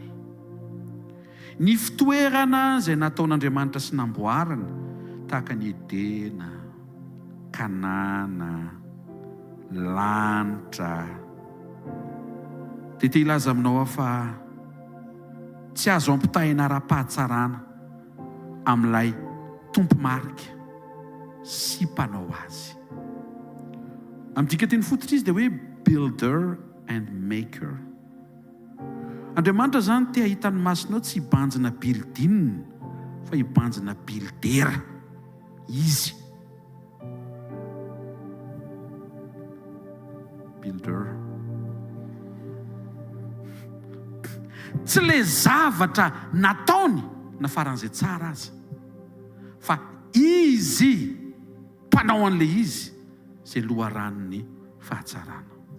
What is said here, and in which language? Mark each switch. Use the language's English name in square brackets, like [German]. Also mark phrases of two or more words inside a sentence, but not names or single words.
[Malagasy] Ny fitoerana izay nataon'Andriamanitra sy namboarana tahaka ny Edena, Kanana, lanitra, dia te hilaza aminao fa tsy azo ampitahina ara-pahatsarana amin'ilay tompo marika sy mpanao azy. Amin'ny dika teny fototra izy dia hoe [English] builder and maker. [Malagasy] Andriamanitra zany te hahita ny masonao tsy hibanjina building fa hibanjina builder izy. Builder. Tsy le zavatra nataony na faran'izay tsara aza, fa izy mpanao an'le izy izay loharanony fahatsarana.